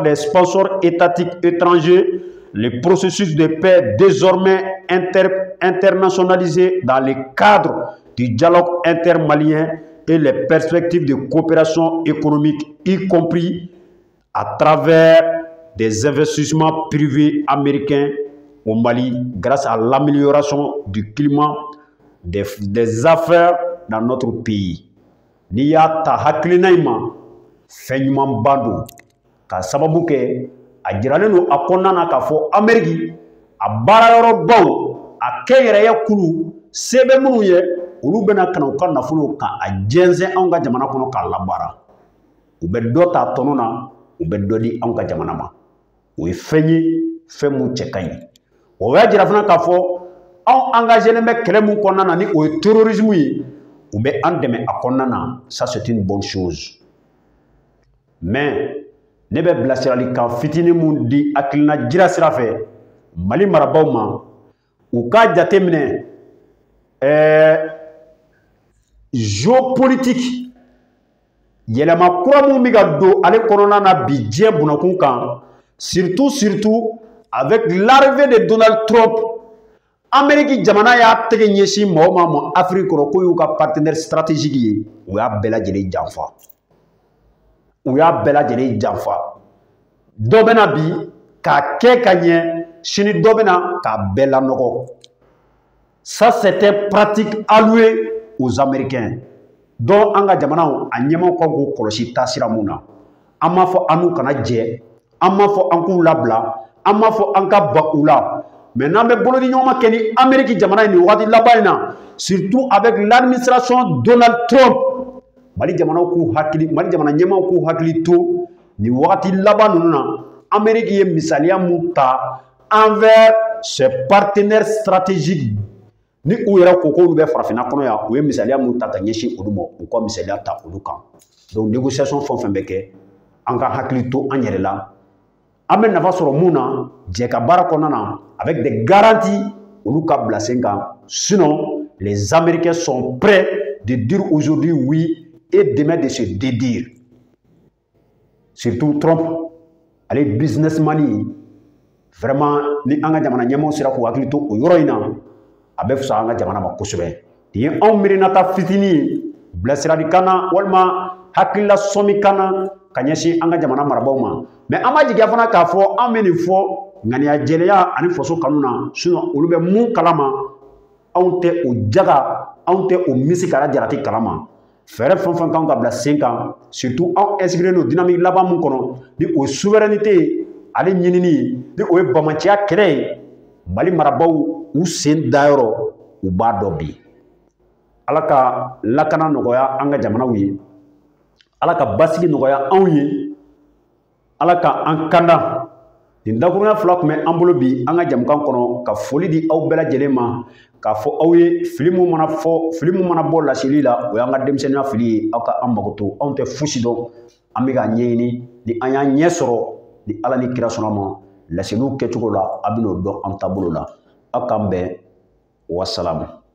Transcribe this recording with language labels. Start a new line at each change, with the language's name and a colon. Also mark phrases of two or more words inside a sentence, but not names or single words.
French: des sponsors étatiques étrangers, le processus de paix désormais internationalisé dans le cadre du dialogue intermalien et les perspectives de coopération économique, y compris à travers des investissements privés américains au Mali grâce à l'amélioration du climat des affaires dans notre pays.
Bambara: N'i y'a ta hakilina in ma fɛn ɲumanba don ka sababu kɛ a jiralen don a kɔnɔna na k'a fɔ Amérique a baarayɔrɔbaw a kɛnyɛrɛye kulu se bɛ minnu ye olu bɛna ka na u ka nafolo k'a jɛnsɛn anw ka jamana kɔnɔ k'a labaara u bɛ dɔ ta tɔnɔ na u bɛ dɔ di anw ka jamana ma o ye fɛn ye fɛn mun cɛ ka ɲi o y'a jira fana k'a fɔ anw engagélen bɛ kɛlɛ mun kɔnɔna na ni o ye terrorisme ye u bɛ an dɛmɛ a kɔnɔna na
French: ça c'est une bonne chose
Bambara: mais ne bɛ bilasiralikan fitinin mun di hakilina jira sira fɛ Mali marabaaw ma u k'a jateminɛ géopolitique yɛlɛma kura mun bɛ ka don ale kɔnɔna na bi diɲɛ bunakun kan
French: surtout avec l'arrivée de Donald Trump
Bambara: Amérique jamana y'a tɛgɛ ɲɛsin mɔgɔ ma ma Afrique kɔrɔ k'o y'u ka
French: partenaire stratégique
Bambara: ye u y'a bɛɛ lajɛlen janfa dɔ bɛna bi k'a kɛ ka ɲɛ sini dɔ bɛna k'a bɛɛ lanɔgɔ
French: ça c'était pratique allouée aux Américains
Bambara: dɔn an ka jamanaw a ɲɛmaw ka k'u kɔlɔsi taasira mun na an m'a fɔ an n'u kana jɛ an m'a fɔ an k'u labila an m'a fɔ an ka ba u la mais n'an bɛ bolo di ɲɔgɔn ma kɛ ni Amérique jamana in nin wagati laban in na
French: surtout avec l'administration Donald Trump
Bambara: Mali jamana ɲɛmaw k'u hakili to nin wagati laban ninnu na Amérique ye misaliya mun ta
French: envers ses partenaires
Bambara: stratégiques ni u yɛrɛ ko k'olu bɛ farafinna kɔnɔ yan u ye misaliya mun ta ka ɲɛsin olu ma u ka misaliya ta olu kan
French: donc négociation
Bambara: fɛn o fɛn bɛ kɛ an ka hakili to an yɛrɛ la an bɛ nafa sɔrɔ mun na jɛ ka baara kɔnɔna na
French: avec des garanties
Bambara: olu ka bila sen kan
French: sinon les Américains sont prêts de dire aujourd'hui oui et demain de se dédire surtout Trump
Bambara: ale businessman yi vraiment ni an ka jamana ɲɛmaw sera k'u hakili to o yɔrɔ in na a bɛ fisa an ka jamana ma kosɛbɛ nin ye anw miirinata fitinin ye bilasiralikan na walima hakilila sɔnmikan na ka ɲɛsin an ka jamana marabaaw ma mais an ma jigiya fana k'a fɔ an bɛ nin fɔ ŋaniya jɛlenya ani faso kanu na sinon olu bɛ mun kalama anw tɛ o jaga anw tɛ o misi kala jarati kalama fɛɛrɛ fɛn fɛn kan ka bila sen kan surtout anw inscrire no dynamique laban mun kɔnɔ ni o ye souveraineté ye ale ɲinini ye ni o ye bamaciya kɛlɛ ye Mali marabaaw u sen dayɔrɔ u b'a dɔn bi Ala ka lakana nɔgɔya an ka jamanaw ye Ala ka basigi nɔgɔya anw ye Ala ka an kanda nin dakurunya fila tun bɛ an bolo bi an ka jamukan kɔnɔ ka foli di aw bɛɛ lajɛlen ma k'a fɔ aw ye fili mun mana bɔ laseli la o y'an ka denmisɛnninya fili ye aw ka an mago to anw tɛ fosi dɔn an bɛ k'a ɲɛɲini ni an y'an ɲɛ sɔrɔ ni Ala ni kira sɔnna ma laseliw kɛcogo la a bɛ n'o dɔn an taabolo la aw k'an bɛn wasalamu